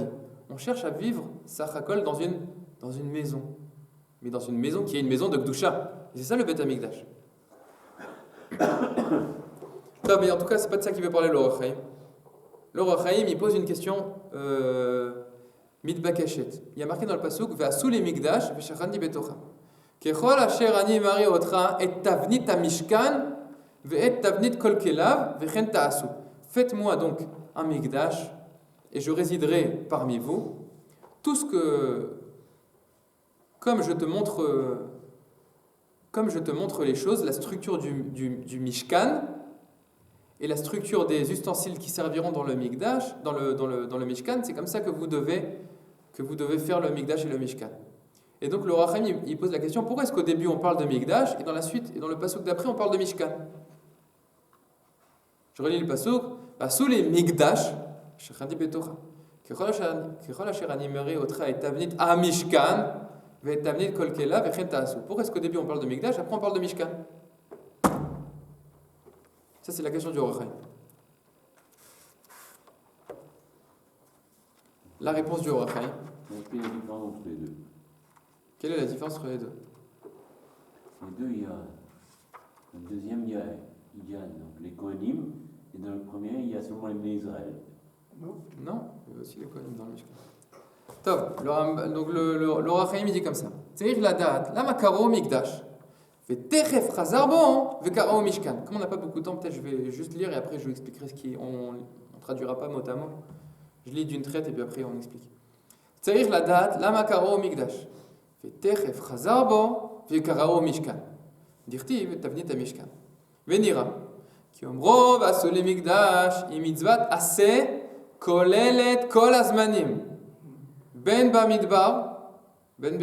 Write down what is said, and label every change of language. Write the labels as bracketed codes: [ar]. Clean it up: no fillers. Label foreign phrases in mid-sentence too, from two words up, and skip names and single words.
[fr] On cherche à vivre Sachakol dans une maison, mais dans une maison qui est une maison de Gdusha. Et c'est ça le Beit HaMikdash. Non, mais en tout cas, c'est pas de ça qu'il veut parler l'Or HaChaim. L'Or HaChaim, il pose une question mitbakeshet. Il y a marqué dans le pasuk [he] ועשו לי מקדש ושכנתי בתוכה. ככל אשר אני מראה אותך את תבנית המשכן ואת תבנית כל כליו וכן תעשו. [fr] Faites-moi donc un migdash et je résiderai parmi vous. Tout ce que, comme je te montre les choses, la structure du mishkan et la structure des ustensiles qui serviront dans le migdash, dans le mishkan, c'est comme ça que vous devez faire le migdash et le mishkan. Et donc le Or HaChaim, il pose la question, pourquoi est-ce qu'au début on parle de migdash et dans la suite, et dans le pasuk d'après, on parle de mishkan? Je relis le pasuk, sous les [he] מקדש, ושכנתי בתוכה, ככל אשר אני מראה אותך את תבנית המשכן, ואת תבנית כל כליו וכן תעשו. [fr] Pourquoi est-ce qu'au début on parle de migdash, après on parle de mishkan? Ça c'est la question du Or HaChaim. La réponse du Or HaChaim. Quelle est la différence entre les deux? Quelle est la différence entre les deux? Les deux, il y a. Dans le deuxième, il y a donc, les Kohanim, et dans le premier, il y a seulement les Bnei Israël. Non, il y a aussi les Kohanim dans le Mishkan. Top, donc le Or HaChaim il dit comme ça. [he] צריך לדעת, למה קראו מקדש, ותכף חזר בו, וקראו משכן. [fr] Comme on n'a pas beaucoup de temps, peut-être je vais juste lire et après je vous expliquerai ce qui on traduira pas mot à mot. Je lis d'une traite et puis après on explique. [he] צריך לדעת, למה קראו מקדש. ותכף חזר בו וקראו משכן. דכתיב תבנית המשכן. ונראה כי אומרו ועשו לי מקדש היא מצוות עשה כוללת כל הזמנים בין במדבר בין